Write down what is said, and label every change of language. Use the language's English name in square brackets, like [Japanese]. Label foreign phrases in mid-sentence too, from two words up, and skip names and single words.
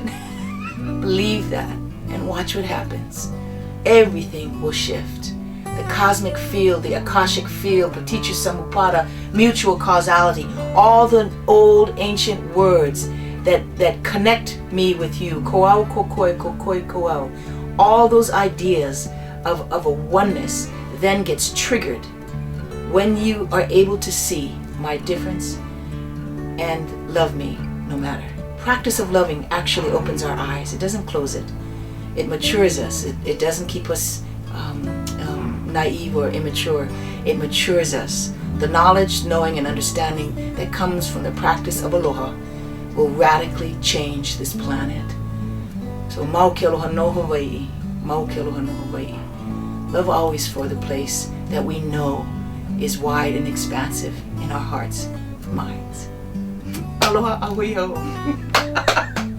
[English] Believe that and watch what happens. Everything will shift. The cosmic field, the Akashic field, [Pali] Paticca Samuppada, [English] mutual causality, all the old ancient words that connect me with you, [Hawaiian] koau kokoi kokoi koau, [English] all those ideas of a oneness then gets triggered when you are able to see my difference and love me no matter. Practice of loving actually opens our eyes. It doesn't close it. It matures us. It doesn't keep us naive or immature. It matures us. The knowledge, knowing, and understanding that comes from the practice of aloha will radically change this planet. [Hawaiian] So mau ke aloha no Hawaii, mau ke aloha no Hawaii. [English] Love always for the place that we know is wide and expansive in our hearts and minds. [Hawaiian] Aloha ahuiho.